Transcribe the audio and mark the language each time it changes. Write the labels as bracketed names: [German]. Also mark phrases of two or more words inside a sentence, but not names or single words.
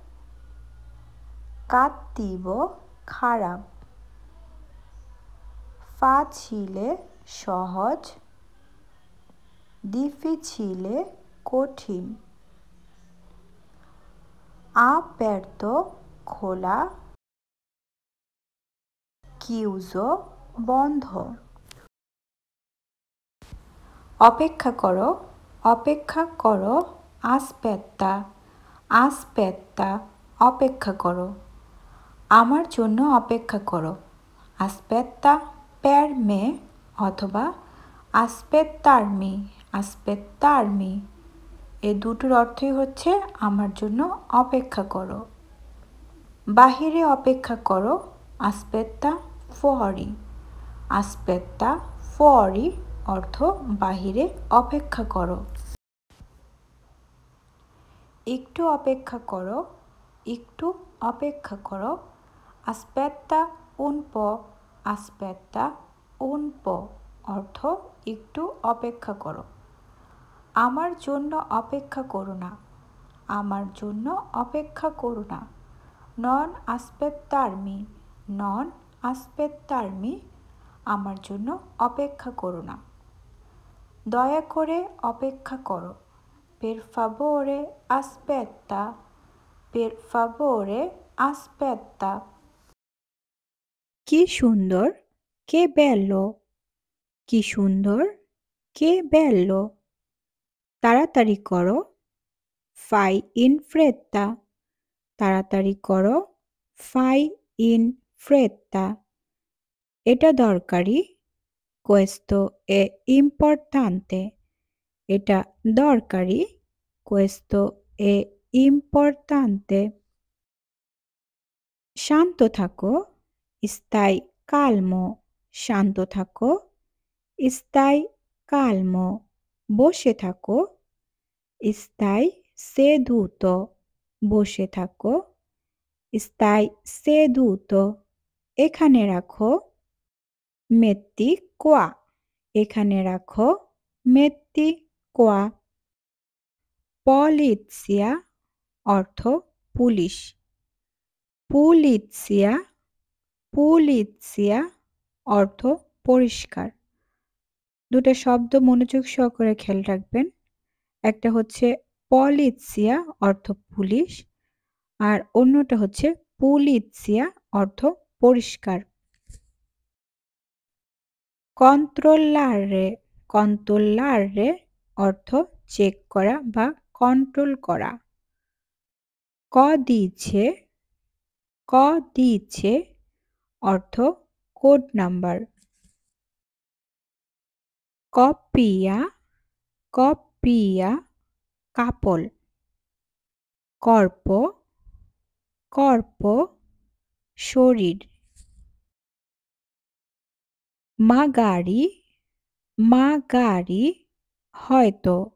[Bangla] cattivo খারাপ, facile সহজ, difficile কঠিন, aperto খোলা, chiuso বন্ধ। অপেক্ষা করো, অপেক্ষা করো, [Italian] aspetta, aspetta [Bangla] অপেক্ষা করো। আমার জন্য অপেক্ষা করো, [Italian] aspetta per me [Bangla] অথবা [Italian] aspettarmi, aspettarmi [Bangla] এ দুটোর অর্থই হচ্ছে আমার জন্য অপেক্ষা করো। বাহিরে অপেক্ষা করো, [Italian] aspetta fuori, aspetta fuori [Bangla] অর্থ বাহিরে অপেক্ষা করো। একটু অপেক্ষা করো, একটু অপেক্ষা করো, [Italian] aspetta un po', aspetta un po' [Bangla] অর্থ একটু অপেক্ষা করো। আমার জন্য অপেক্ষা করো না, আমার জন্য অপেক্ষা করো না। [Italian] non aspettarmi, non aspettarmi [Bangla] আমার জন্য অপেক্ষা করো না। দয়া করে অপেক্ষা করো, [Italian] per favore aspetta, per favore aspetta। [Bangla] কি সুন্দর, [Italian] che bello, [Bangla] কি সুন্দর, [Italian] che bello. [Bangla] তাড়াতাড়ি করো, [Italian] fai in fretta, [Bangla] তাড়াতাড়ি করো, [Italian] fai in fretta। [Bangla] এটা দরকারি, [Italian] questo è importante, [Bangla] এটা দরকারি, [Italian] questo è importante। [Bangla] শান্ত থাকো, [Italian] stai calmo, [Bangla] শান্ত থাকো, [Italian] stai calmo। [Bangla] বসে থাকো, [Italian] stai seduto, [Bangla] বসে থাকো, [Italian] stai seduto। [Bangla] এখানে রাখো, [Italian] metti qua, [Bangla] এখানে রাখো, [Italian] metti qua। [Bangla] polizia অর্থ পুলিশ, [Italian] pulizia, pulizia [Bangla] অর্থ পরিষ্কার। দুটো শব্দ মনোযোগ সহকারে খেয়াল রাখবেন। একটা হচ্ছে polizia অর্থ পুলিশ, আর অন্যটা হচ্ছে pulizia অর্থ পরিষ্কার। [Italian] controllare, controllare [Bangla] অর্থ চেক করা বা কন্ট্রোল করা। [Italian] codice, codice [Bangla] অর্থ কোড নাম্বার। [Italian] coppia, coppia [Bangla] কাপল। [Italian] corpo, corpo [Bangla] শরীর। [Italian] magari, magari [Bangla] হয়তো।